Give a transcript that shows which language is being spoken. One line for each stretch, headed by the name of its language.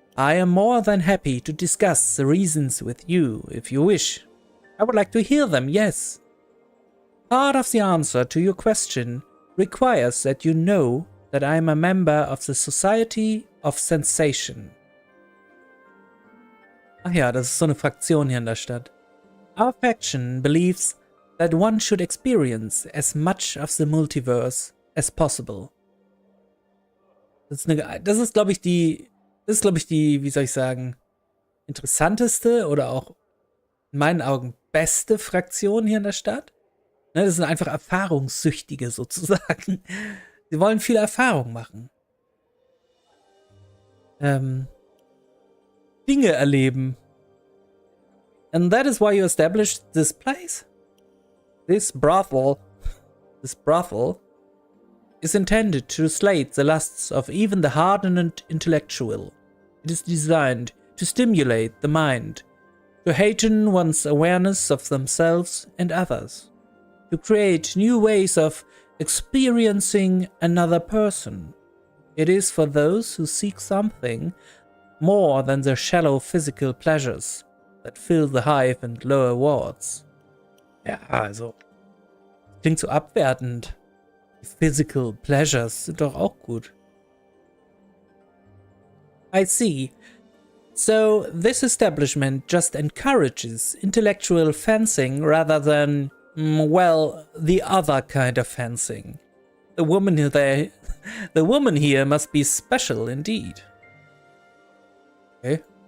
English: I am more than happy to discuss the reasons with you, if you wish. I would like to hear them, yes. Part of the answer to your question requires that you know that I am a member of the Society of Sensation.
German: Ach ja, das ist so eine Fraktion hier in der Stadt.
English: Our faction believes that one should experience as much of the multiverse as possible.
German: Das ist, glaube ich, die, wie soll ich sagen, interessanteste oder auch in meinen Augen beste Fraktion hier in der Stadt. Ne, das sind einfach Erfahrungssüchtige sozusagen. Sie wollen viel Erfahrung machen. Dinge erleben.
English: And that is why you established this place? This brothel. This brothel. is intended to slate the lusts of even the hardened intellectual. It is designed to stimulate the mind, to heighten one's awareness of themselves and others, to create new ways of experiencing another person. It is for those who seek something more than the shallow physical pleasures that fill the hive and lower wards.
German: Ja, also, klingt so abwertend.
English: Physical pleasures
German: sind doch auch gut.
English: I see. So this establishment just encourages intellectual fencing rather than, well, the other kind of fencing. The woman here must be special indeed. Okay.